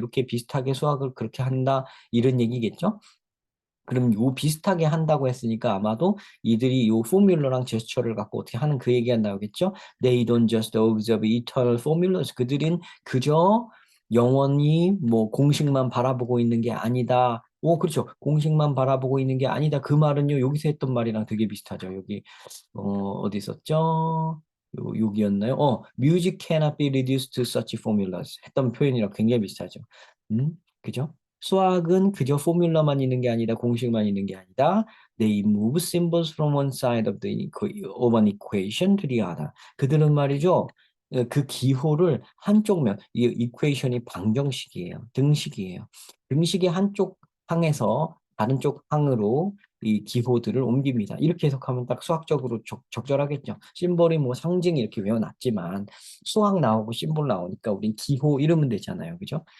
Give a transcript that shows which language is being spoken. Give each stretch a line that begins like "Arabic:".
Korean: 이렇게 비슷하게 수학을 그렇게 한다. 이런 얘기겠죠? 그럼 요 비슷하게 한다고 했으니까 아마도 이들이 요 포뮬러랑 제스처를 갖고 어떻게 하는 그 얘기가 나오겠죠?
English: They don't just observe eternal formulas.
Korean: 그들은 그저 영원히 뭐 공식만 바라보고 있는 게 아니다. 오, 그렇죠. 공식만 바라보고 있는 게 아니다. 그 말은요, 여기서 했던 말이랑 되게 비슷하죠. 여기 어디 있었죠? 여기였나요?
English: Music cannot be reduced to such formulas
Korean: 했던 표현이랑 굉장히 비슷하죠. 그죠? 수학은 그저 포뮬러만 있는 게 아니다, 공식만 있는 게 아니다.
English: They move symbols from one side of an equation to the other.
Korean: 그들은 말이죠. 그 기호를 한쪽 면, 이 이퀘이션이 방정식이에요. 등식이에요. 등식의 한쪽 항에서 다른 쪽 항으로 이 기호들을 옮깁니다. 이렇게 해석하면 딱 수학적으로 적절하겠죠. 심볼이 뭐 상징 이렇게 외워놨지만 수학 나오고 심볼 나오니까 우린 기호 이러면 되잖아요. 그죠?